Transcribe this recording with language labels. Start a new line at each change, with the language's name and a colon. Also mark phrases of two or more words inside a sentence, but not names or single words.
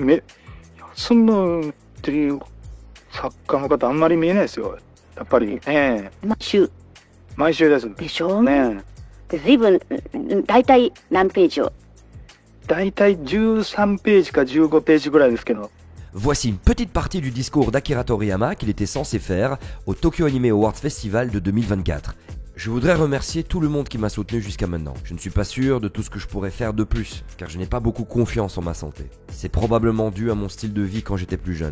Japanese: 休むっていう作家の方あんまり見えないですよ。やっぱり。毎週です。でしょうね。で随分大体何ページを？大体13ページか15ページぐらいですけど。
French: Voici une petite partie du discours d'Akira Toriyama qu'il était censé faire au Tokyo Anime Awards Festival de 2024. Je voudrais remercier tout le monde qui m'a soutenu jusqu'à maintenant. Je ne suis pas sûr de tout ce que je pourrais faire de plus, car je n'ai pas beaucoup confiance en ma santé. C'est probablement dû à mon style de vie quand j'étais plus jeune.